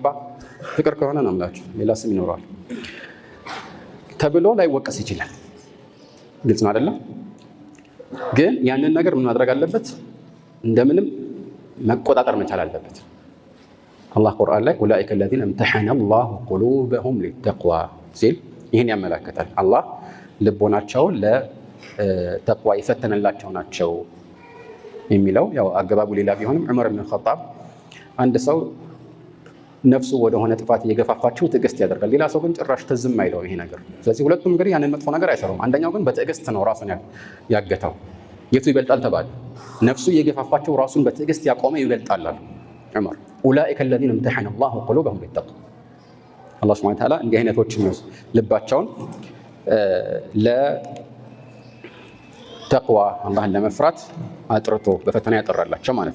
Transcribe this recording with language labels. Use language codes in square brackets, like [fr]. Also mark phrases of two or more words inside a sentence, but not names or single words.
[am] ፍቅር ከሆነ ነው የምላችሁ ሌላ ስም ይኖረዋል ተብሎ ላይወቀስ ይችላል። ግልጽ ነው አይደለም? ግን ያንን ነገር ምን ማድረግ አለበት? እንደምንም መቆጣጠር መቻል አለበት። አላህ ቁርአን ላይ ኡላኢከ [ar] الذين امتحن الله قلوبهم للتقوى [am] ሲል ይህን ያመለክታል። አላህ ልቦናቸውን ተቅዋ የፈተነላቸው ናቸው የሚለው ያው አገባቡ ሌላ ቢሆንም ዑመር ኢብኑ ኸጣብ አንድ ሰው ነፍሱ ወደሆነ ጥፋት እየገፋፋቸው ትዕግስት ያደርጋል፣ ሌላ ሰው ግን ጭራሽ ትዝም አይለው ይሄ ነገር። ስለዚህ ሁለቱም እንግዲህ ያንን መጥፎ ነገር አይሰሩም። አንደኛው ግን በትዕግስት ነው ራሱን ያገተው። የቱ ይበልጣል ተባለ? ነፍሱ እየገፋፋቸው ራሱን በትዕግስት ያቆመ ይበልጣል አሉ ዑመር። ኡላኢከ [ar] الذين امتحن الله قلوبهم للتقوى [am] አላህ ሱብሓነሁ ወተዓላ እንዲህ አይነቶችን ልባቸውን ተቅዋ አላህን ለመፍራት አጥርቶ በፈተና ያጠራላቸው ማለት ነው።